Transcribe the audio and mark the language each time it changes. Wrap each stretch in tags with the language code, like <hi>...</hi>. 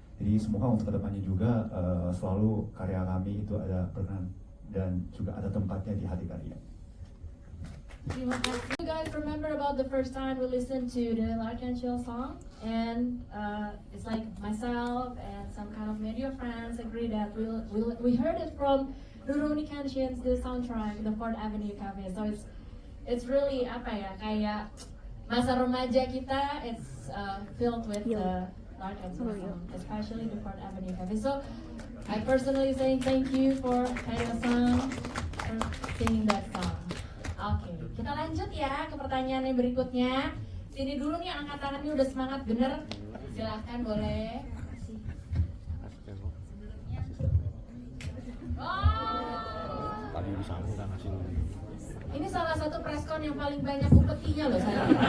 <id>Jadi semoga untuk kedepannya juga selalu karya kami itu ada berkenan dan juga ada tempatnya di hati kalian. Terima kasih.</id> <en>You guys remember about the first time we listened to the Lark and Seal song, and it's like myself and some kind of media friends agree that we heard it from Rurouni Kenshin's the soundtrack, the Fourth Avenue Cafe. So it's really</en> <id>apa ya, kayak masa remaja kita,</id> <en>it's filled with the Lark and Seal song, especially the Fourth Avenue Cafe. So I personally say thank you for Aido-san for singing that song.</en> <id>Oke, kita lanjut ya ke pertanyaan yang berikutnya. Sini dulu nih, angkat tangannya udah semangat bener. Silahkan boleh. Kasih. Tadi bisa kita ngasih. Ini salah satu preskon yang paling banyak upetinya loh saya.</id>